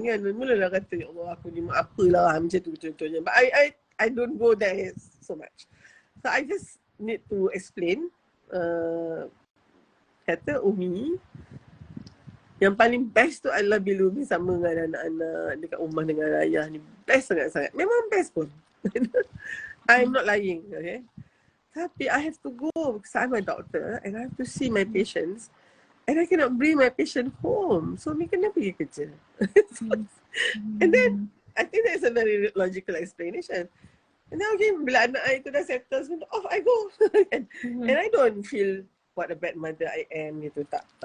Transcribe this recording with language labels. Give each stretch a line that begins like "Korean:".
Malay: Mulalah kata, ya Allah aku ni apalah macam tu contohnya.
English: But I don't go there so much. So I just need to explain.
Malay: Kata Umi, yang paling best tu adalah bila Umi sama dengan anak-anak dekat rumah dengan ayah ni. Best sangat-sangat. Memang best pun.
English: I'm not lying, okay.
Malay: Tapi
English: I have to go because I'm a doctor and I have to see my patients and I cannot bring my patient home.
Malay: So Umi kena pergi kerja.
English: And then I think that's a very logical explanation. And now again,
Malay: bila anak I tu dah settle,
English: off I go. And I don't feel what a bad mother I am
Malay: gitu, tak.